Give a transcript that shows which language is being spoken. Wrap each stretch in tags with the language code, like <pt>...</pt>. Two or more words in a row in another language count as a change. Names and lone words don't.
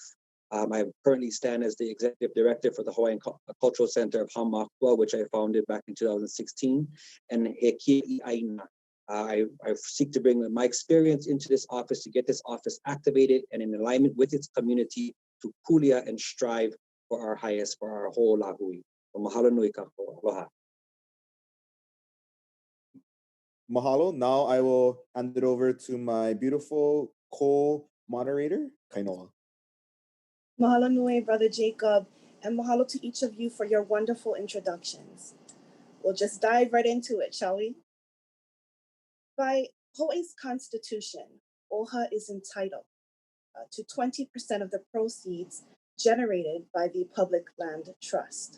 <en>I currently stand as the executive director for the Hawaiian Cultural Center of Hamakua, which I founded back in 2016, and Heki'i Aina. I seek to bring my experience into this office to get this office activated and in alignment with its community to kulia and strive for our highest, for our whole lahui.</en> <haw>Mahalo nui kako. Aloha.</haw> <en>Mahalo. Now I will hand it over to my beautiful co-moderator, Kainoa.</en> <haw>Mahalo nui,</haw> <en>Brother Jacob, and mahalo to each of you for your wonderful introductions. We'll just dive right into it, shall we? By Hawaii's constitution, OHA is entitled to 20% of the proceeds generated by the Public Land Trust.</en>